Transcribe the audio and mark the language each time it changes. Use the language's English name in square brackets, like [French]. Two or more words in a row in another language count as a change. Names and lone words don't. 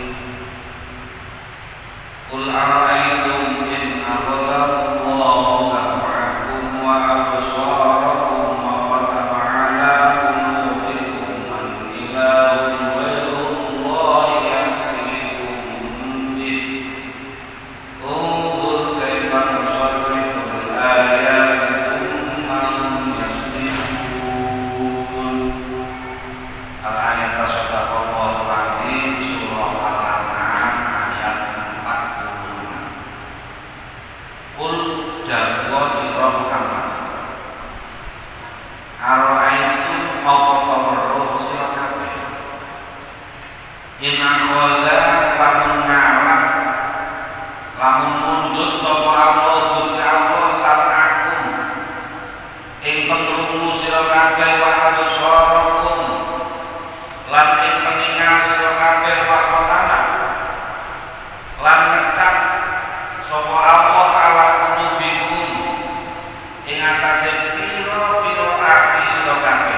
[Arabic] قل أرأيتم إن أخذ الله سمعكم وأبصاركم وختم على قلوبكم من إله غير الله يأتيكم به انظر كيف نصرف الآيات ثم هم يصدفون. الآية صدق الله العظيم سورة الأنعام آية 46. [Javanese] Qul dawuh sira Muhammad, ara'aitum apa weruh sira kabeh, [Arabic] إن أخذ [Javanese] lamun ngalap lamun mundut sapa Allah Gusti Allah sar'akum ing pengrungu sira kabeh [Arabic] وأبصاركم [Javanese] lan ing peningal sira kabeh [Arabic] وختم [Javanese] lan ngecap sapa Allah [Arabic] على قلوبكم [Javanese] ing atase pira-pira ati sira kabeh.